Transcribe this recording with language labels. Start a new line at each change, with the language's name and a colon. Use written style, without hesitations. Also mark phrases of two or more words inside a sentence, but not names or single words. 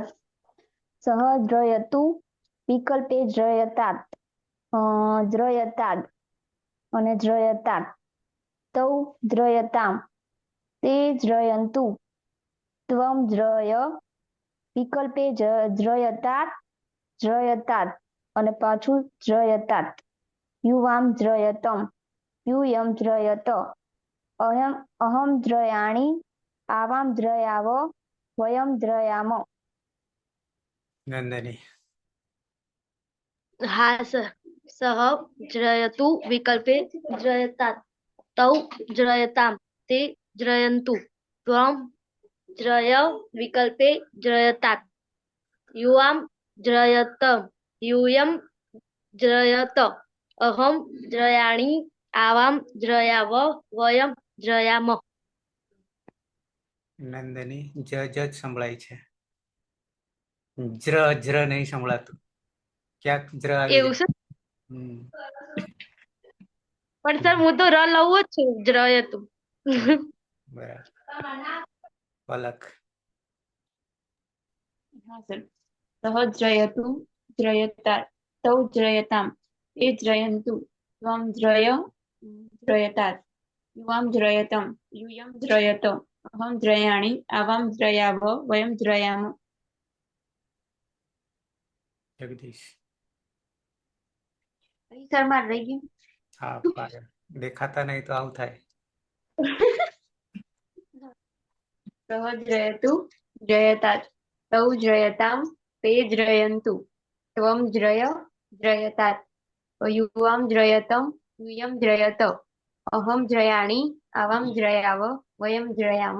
Sanskrit: સહજ્રયતુ વિકલ્પે જ્રયતાત જ્રયતાદ અને જ્રયતાત તૌ જ્રયતામ તે જ્રયંતુ ત્વમ જ્રય વિકલ્પે જ્રયતાત જ્રયતાત અને પાછું જ્રયતાત યુવામ જ્રયતમ યુયમ જ્રયત અહમ જ્રયાણી आवां द्रयाव वयं द्रयाम नंदनी
Gujarati: હા સર
Sanskrit: सह ज्रयतु विकल्पे ज्रयतात् तौ ज्रयताम् ते ज्रयन्तु त्वं ज्रय विकल्पे ज्रयतात् युवां ज्रयत यूयं ज्रयत अहं ज्रयाणि आवां ज्रयाव वयं ज्रयाम
Gujarati: नंदनी જ સંભળાય છે, જ્ર નહીં સંભળાતું. ક્યાંક જ્ર આવી એવું જાય. છે પણ સર હું તો ર લઉં જ છું જ્રયતું બરાબર. પલક હા સર
Sanskrit: सह ज्रयतु ज्रयता तौ ज्रयताम् ते ज्रयन्तु त्वं ज्रयतात् युवां ज्रयतं यूयं ज्रयत अहं ज्रयाणि आवां ज्रयाव वयं ज्रयाम
Gujarati: જગદીશ. સર માર રહી ગઈ હા પાછળ દેખાતા નહીં તો આવું થાય.
Sanskrit: सह ज्रयतु ज्रयतात् तौ ज्रयतां ते ज्रयन्तु त्वं ज्रयतात् युवां ज्रयतं यूयं ज्रयत अहं ज्रयाणि आवां ज्रयाव वयं ज्रयाम